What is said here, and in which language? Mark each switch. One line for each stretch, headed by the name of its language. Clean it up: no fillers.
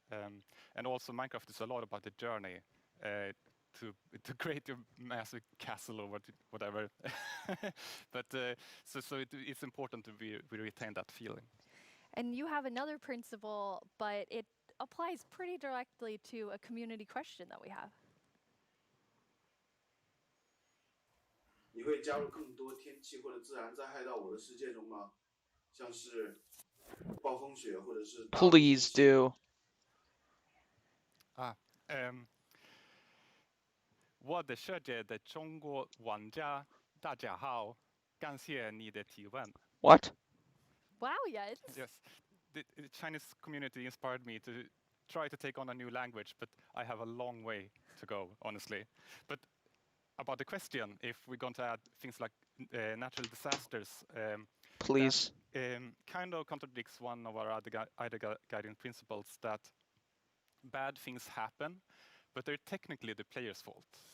English: And also Minecraft is a lot about the journey to create your massive castle or whatever. But it's important to we retain that feeling. And you have another principle, but it applies pretty directly to a community question that we have.
Chinese: 你会加入更多天气或者自然灾害到我的世界中吗？像是暴风雪或者是大陆
English: Please do.
Chinese: 我的世界的中国玩家大家好，感谢你的提问。
English: What? Wow, yes. Yes, the Chinese community inspired me to try to take on a new language, but I have a long way to go, honestly. But about the question, if we're going to add things like natural disasters, please. That, kind of contradicts one of our other guiding principles that bad things happen, but they're technically the player's fault.